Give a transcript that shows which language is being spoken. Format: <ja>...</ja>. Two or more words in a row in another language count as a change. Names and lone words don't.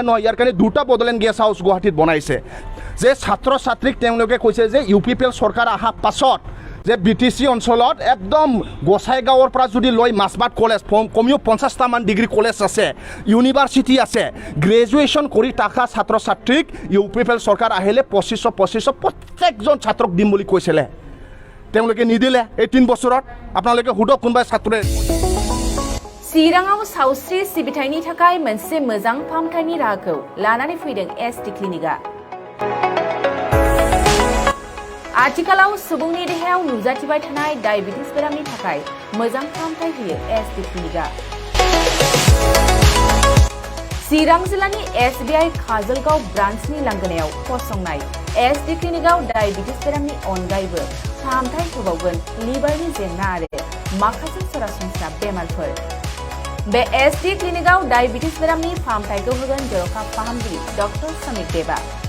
<as>নহয় ইয়াৰ কাৰণে দুটা বড়োলেণ্ড গেষ্ট হাউচ গুৱাহাটীত বনাইছে যে ছাত্ৰ ছাত্ৰীক তেওঁলোকে কৈছে যে UPPL চৰকাৰ অহাৰ পাছত যে BTC অঞ্চলত একদম গোসাইগাঁৱৰ পৰা যদি লৈ মাছবাট কলেজ কমেও 50টামান ডিগ্ৰী কলেজ আছে ইউনিভাৰ্চিটি আছে গ্ৰেজুৱেশ্যন কৰি থকা ছাত্ৰ ছাত্ৰীক UPPL চৰকাৰ আহিলে 2500 প্ৰত্যেকজন ছাত্ৰক দিম বুলি কৈছিলে তেওঁলোকে নিদিলে এই 3 বছৰত আপোনালোকে হুদক কোনোবাই ছাত্ৰে</as> <brx>চিৰাঙাव सावस्रि सिबिथायनि थाखाय मोनसे मोजां फाहामथायनि राहाखौ लानानै फैदों SD क्लिनिकआ आथिखालाव सुबुंनि देहायाव नुजाथिबाय थानाय डायबिटिस बेरामनि थाखाय मोजां फाहामथाय होयो SD क्लिनिकआ चिरां जिल्लानि SBI काजलगाव ब्रान्चनि लांगोनायाव फसंनाय SD क्लिनिकआव डायबिटिस बेरामनि अनगायैबो फाहामथाय होबावगोन लिभारनि जेंना आरो माखासे सरासनस्रा बेमारफोर बे SD क्लिनिकआव डायबिटिस बेरामनि फाहामथायखौ होगोन जर'खा फाहामगिरि डक्टर समित देबा</brx>